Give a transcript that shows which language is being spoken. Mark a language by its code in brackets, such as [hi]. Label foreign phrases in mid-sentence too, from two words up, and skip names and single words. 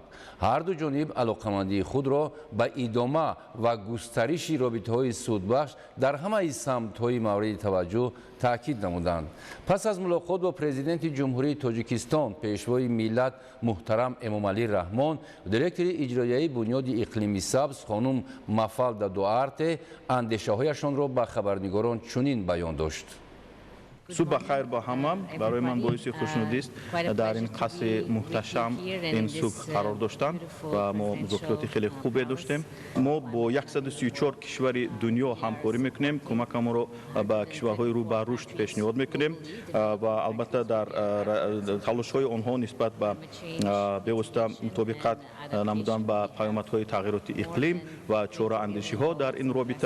[tg] ҳарду ҷониб алоқамандии худро ба идома ва густариши робитаҳои судбахш дар ҳамаи самтҳои мавриди таваҷҷӯҳ таъкид намуданд. пас аз мулоқот бо президенти ҷумҳурии Тоҷикистон, пешвои миллат муҳтарам Эмомалӣ Раҳмон, директори иҷроияи бунёди иқлими сабз хонум Мафалда Дуарте андешаҳояшонро ба хабарнигорон чунин баён дошт. [fa] صبح بخیر با همه. برای من باعث خوشنودی است در این قصر محتشم این صبح قرار داشتن و ما مذاکرات خیلی خوبی داشتیم. ما با 134 کشور دنیا همکاری میکنیم، کمک ما رو به کشورهای رو به رشد پیشنهاد میکنیم و البته در تلاش‌های آنها نسبت به به‌واسطه مطابقت نمودن با پیامدهای تغییرات اقلیم و چاره‌اندیشی‌ها در این رابطه.